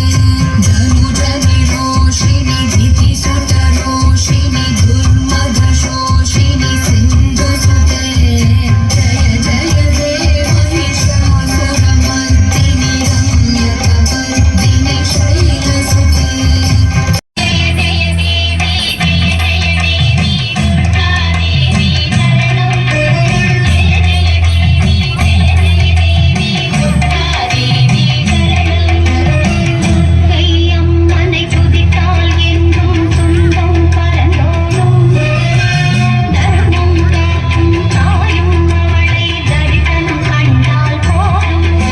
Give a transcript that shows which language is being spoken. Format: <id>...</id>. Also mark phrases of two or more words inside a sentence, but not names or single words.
<sa>धनुजनिरोषिणि धितिसुतरोषिणि दुर्मदशोषिणि सिन्धुसुते जय जय देव महिषासुरमर्दिनि रम्यकपर्दिनि शैलसुते</sa> <ta>கையம்மனை துதித்தால் என்றும் துன்பம் பறந்தோடும் தர்மம் காக்கும் தாயும் அவளை தரிசனம் கண்டால் போதும்</ta>